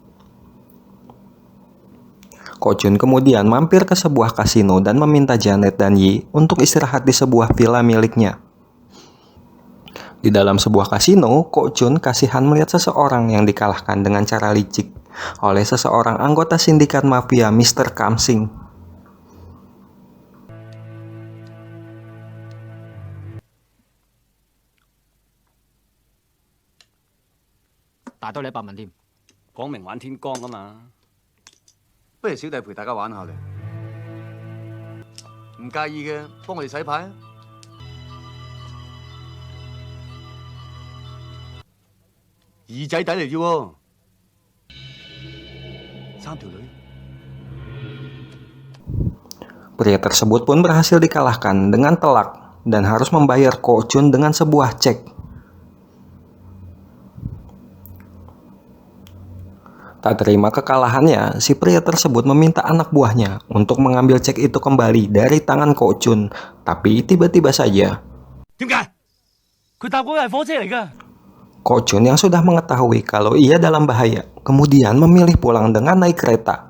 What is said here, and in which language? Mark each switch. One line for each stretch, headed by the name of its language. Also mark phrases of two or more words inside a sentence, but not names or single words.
Indonesian: Ko Chun kemudian mampir ke sebuah kasino dan meminta Janet dan Yi untuk istirahat di sebuah villa miliknya. Di dalam sebuah kasino, Ko Chun kasihan melihat seseorang yang dikalahkan dengan cara licik oleh seseorang anggota sindikat mafia Mr. Kamsing.
Cantonese: 大多你100萬添，講明玩天光啊嘛！不如小弟陪大家玩下咧，唔介意嘅，幫我哋洗牌啊！二仔底嚟啫喎，3條女。
Indonesian: Pria tersebut pun berhasil dikalahkan dengan telak dan harus membayar Ko Chun dengan sebuah cek. Tak terima kekalahannya, si pria tersebut meminta anak buahnya untuk mengambil cek itu kembali dari tangan Ko Chun, tapi tiba-tiba saja
Cantonese: 點解？佢搭嗰個係火車嚟㗎。
Indonesian: Ko Chun yang sudah mengetahui kalau ia dalam bahaya, kemudian memilih pulang dengan naik kereta.